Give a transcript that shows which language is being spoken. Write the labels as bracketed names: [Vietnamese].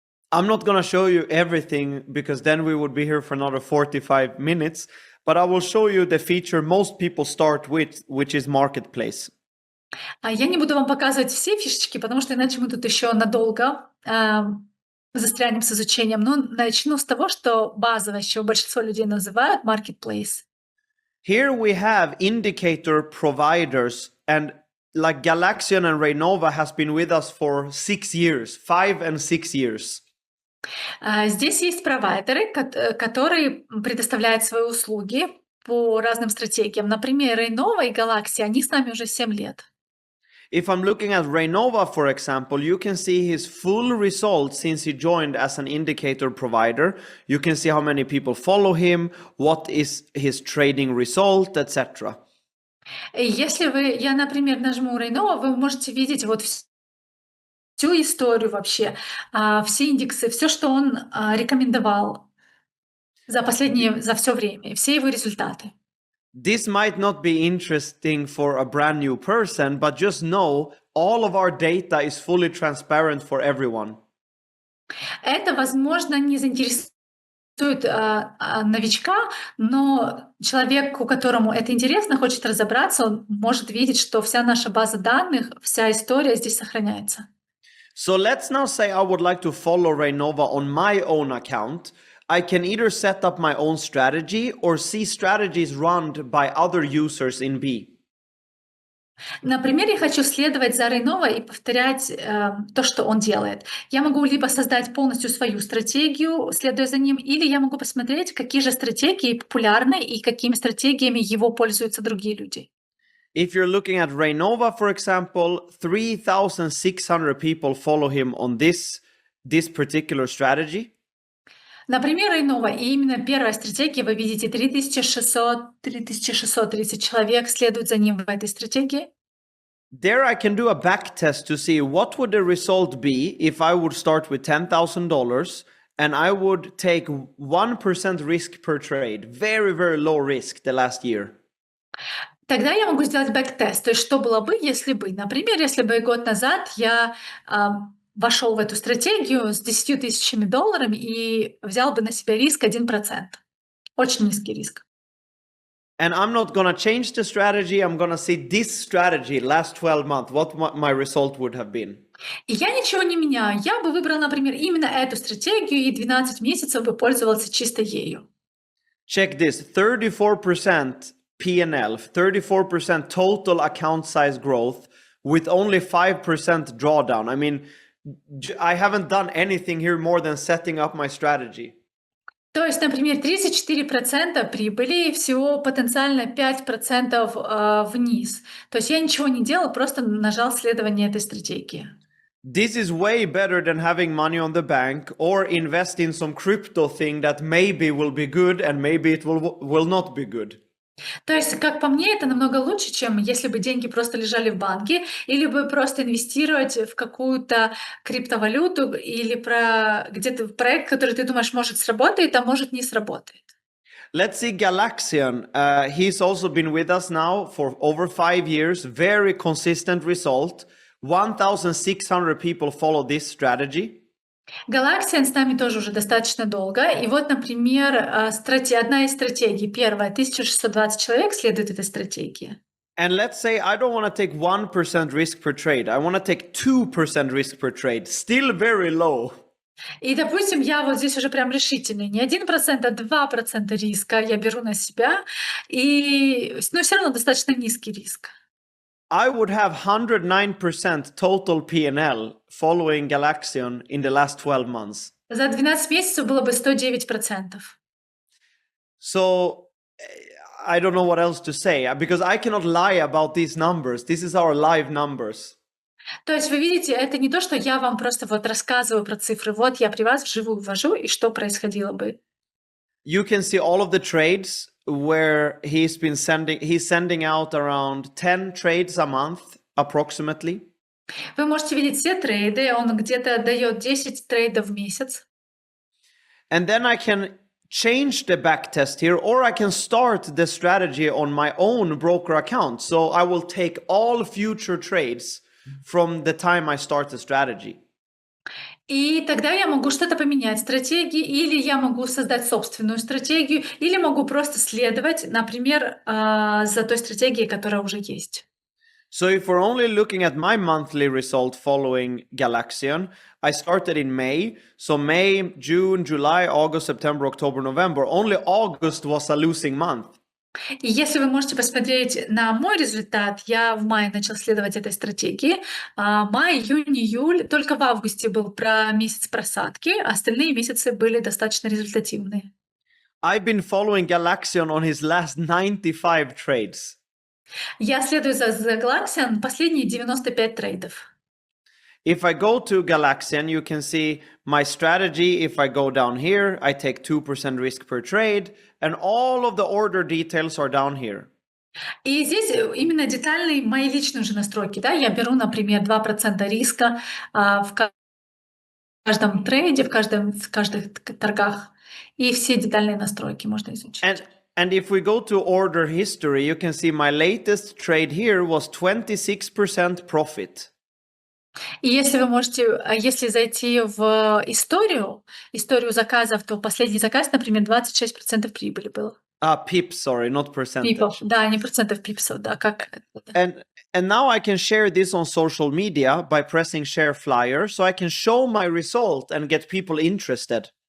[English] I'm not going to show you everything, because then we would be here for another 45 minutes, but I will show you the feature most people start with, which is marketplace. [Russian] Я не буду вам показывать все фишечки, потому что иначе мы тут еще надолго застрянем с изучением. Но начну с того, что базово, с чего большинство людей называют marketplace. [English] Here we have indicator providers, and like Galaxian and Raynova has been with us for 6 years, 5 and 6 years. [Russian] Здесь есть провайдеры, которые предоставляют свои услуги по разным стратегиям. Например, Raynova и Galaxy, они с нами уже 7 лет. [English] If I'm looking at Raynova, for example, you can see his full results since he joined as an indicator provider. You can see how many people follow him, what is his trading result, etc. [Russian] Если я, например, нажму Raynova, вы можете видеть вот всю историю вообще, все индексы, все, что он рекомендовал за все время, все его результаты. [English] This might not be interesting for a brand new person, but just know all of our data is fully transparent for everyone. [Russian] Это, возможно, не заинтересует новичка, но человек, которому это интересно, хочет разобраться, он может видеть, что вся наша база данных, вся история здесь сохраняется. [English] So let's now say I would like to follow Raynova on my own account. I can either set up my own strategy or see strategies run by other users in B. [Russian] Например, я хочу следовать за Raynova и повторять то, что он делает. Я могу либо создать полностью свою стратегию, следуя за ним, или я могу посмотреть, какие же стратегии популярны и какими стратегиями его пользуются другие люди. [English] If you're looking at Raynova, for example, 3,600 people follow him on this particular strategy. [Russian] Например, Raynova, и именно первая стратегия, вы видите, 3630 человек следуют за ним в этой стратегии. [English] There I can do a back test to see what would the result be if I would start with $10,000 and I would take 1% risk per trade. Very, very low risk the last year. [Russian] Тогда я могу сделать бэк-тест. То есть что было бы, если бы, например, если бы год назад я вошел в эту стратегию с $10 000 и взял бы на себя риск 1%. Очень низкий риск. [English] And I'm not going to change the strategy. I'm going to see this strategy last 12 months, what my result would have been. [Russian] И я ничего не меняю. Я бы выбрал, например, именно эту стратегию и 12 месяцев бы пользовался чисто ею. [English] Check this, 34% P&L, 34% total account size growth with only 5% drawdown. I mean, I haven't done anything here more than setting up my strategy. [Russian] То есть, например, 34% прибыли и всего потенциально 5% вниз. То есть я ничего не делал, просто нажал следование этой стратегии. [English] This is way better than having money on the bank or invest in some crypto thing that maybe will be good and maybe it will not be good. [Russian] То есть, как по мне, это намного лучше, чем если бы деньги просто лежали в банке, или бы просто инвестировать в какую-то криптовалюту или где-то в проект, который ты думаешь, может сработает, а может не сработает. [English] Let's see Galaxian. He's also been with us now for over 5 years. Very consistent result. 1,600 people follow this strategy. [Russian] Galaxian с нами тоже уже достаточно долго. И вот, например, одна из стратегий. Первая. 1620 человек следует этой стратегии. [English] And let's say I don't want to take 1% risk per trade. I want to take 2% risk per trade. Still very low. [Russian] И, допустим, я вот здесь уже прям решительный. Не 1%, а 2% риска я беру на себя. Но все равно достаточно низкий риск. [English] I would have 109% total P&L following Galaxian in the last 12 months. [Russian] За 12 месяцев было бы 109%. [English] So I don't know what else to say because I cannot lie about these numbers. This is our live numbers. [Russian] То есть вы видите, это не то, что я вам просто вот рассказываю про цифры. Вот я при вас вживую ввожу, и что происходило бы. [English] You can see all of the trades where he's sending out around 10 trades a month approximately. [Russian] Вы можете видеть все трейды, он где-то дает 10 трейдов в месяц. [English] And then I can change the backtest here, or I can start the strategy on my own broker account. So I will take all future trades from the time I start the strategy. [Russian] И тогда я могу что-то поменять стратегии, или я могу создать собственную стратегию, или могу просто следовать, например, за той стратегией, которая уже есть. [English] So if we're only looking at my monthly result following Galaxian, I started in May. So May, June, July, August, September, October, November. Only August was a losing month. [Russian] И если вы можете посмотреть на мой результат, я в мае начал следовать этой стратегии. Май, июнь, июль, только в августе был месяц просадки, остальные месяцы были достаточно результативные. [English] I've been following Galaxian on his last 95 trades. [Russian] Я следую за Galaxian последние 95 трейдов. [English] If I go to Galaxian, you can see my strategy. If I go down here, I take 2% risk per trade, and all of the order details are down here. [Russian] И здесь именно детальные мои личные уже настройки. Да? Я беру, например, 2% риска в каждом трейде, в каждых торгах. И все детальные настройки можно изучить. [English] And if we go to order history, you can see my latest trade here was 26% profit. [Russian] И если зайти в историю заказов, то последний заказ, например, 26% прибыли было. [English] Pips, sorry, not percentage. [Russian] Пипов, да, не процентов пипсов, да, как это. [English] And now I can share this on social media by pressing share flyer, so I can show my result and get people interested.